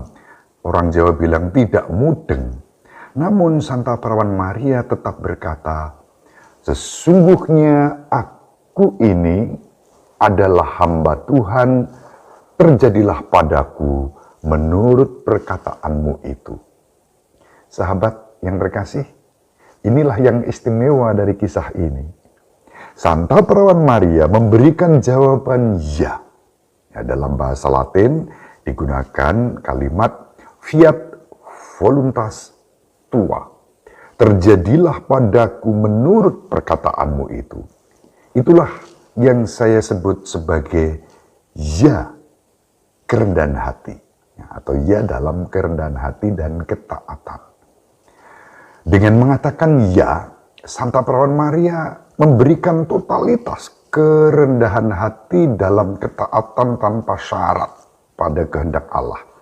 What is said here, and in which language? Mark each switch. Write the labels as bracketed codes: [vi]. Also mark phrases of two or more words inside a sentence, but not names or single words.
[id] Orang Jawa bilang tidak mudeng. Namun Santa Perawan Maria tetap berkata, sesungguhnya aku ini adalah hamba Tuhan, terjadilah padaku menurut perkataanmu itu. Sahabat yang terkasih, inilah yang istimewa dari kisah ini. Santa Perawan Maria memberikan jawaban ya. Dalam bahasa Latin digunakan kalimat [la] fiat voluntas tua. [id] Terjadilah padaku menurut perkataanmu itu. Itulah yang saya sebut sebagai ya kerendahan hati. Atau ya dalam kerendahan hati dan ketaatan. Dengan mengatakan ya, Santa Perawan Maria memberikan totalitas kerendahan hati dalam ketaatan tanpa syarat pada kehendak Allah.